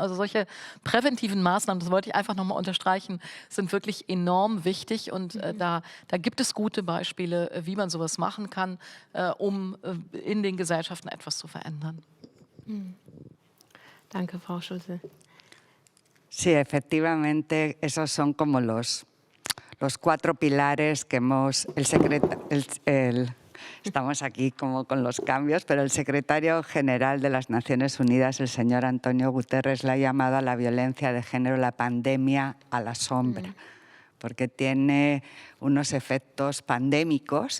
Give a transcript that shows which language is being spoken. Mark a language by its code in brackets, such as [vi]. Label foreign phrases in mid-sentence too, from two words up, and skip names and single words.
[de] Also solche präventiven Maßnahmen, das wollte ich einfach nochmal unterstreichen, sind wirklich enorm wichtig, und da gibt es gute Beispiele, wie man sowas machen kann, um in den Gesellschaften etwas zu verändern. Danke, Frau Schulze. [es] Sí, efectivamente, esos son como los 4 pilares que estamos aquí como con los cambios, pero el secretario general de las Naciones Unidas, el señor Antonio Guterres, le ha llamado a la violencia de género la pandemia a la sombra, porque tiene unos efectos pandémicos.